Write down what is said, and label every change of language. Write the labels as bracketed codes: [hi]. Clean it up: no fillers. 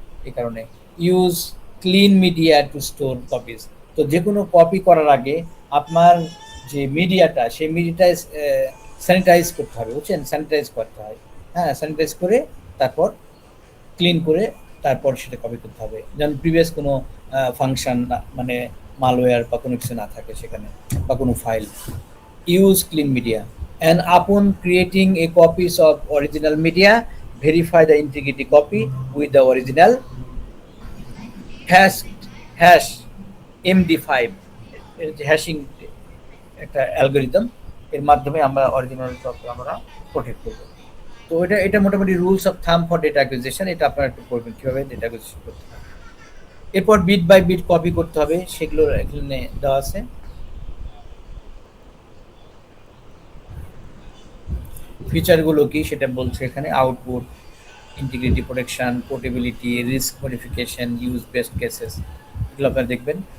[bn] এই কারণে [en] use clean media to store copies, [bn] তো যে কোনো কপি করার আগে আপনার যে মিডিয়াটা, সেই মিডিয়াটা স্যানিটাইজ করতে হবে, বুঝছেন, স্যানিটাইজ করতে হয়, হ্যাঁ, স্যানিটাইজ করে তারপর ক্লিন করে তারপর সেটা কপি করতে হবে, যেন প্রিভিয়াস কোনো ফাংশন মানে মালওয়্যার বা কোনো কিছু না থাকে সেখানে, বা কোনো file. Use clean media. [en] and upon creating a copies of original media, verify the integrity copy with the original hash hash MD5 [bn] hashing একটা অ্যালগরিদম, এর মাধ্যমে আমরা অরিজিনাল কপি আমরা প্রোটেক্ট করব। তো এটা মোটামুটি [en] rules of thumb for data acquisition, [bn] এটা আপনারা একটু পড়বেন কিভাবে ডেটা অ্যাকুইজিশন করতে হবে। এরপর বিট বাই বিট কপি করতে হবে, সেগুলো এখানে দেওয়া আছে। ফিচারগুলো কি সেটা বলছে এখানে, output, integrity protection, portability, risk modification, use best cases, এগুলো আপনারা দেখবেন।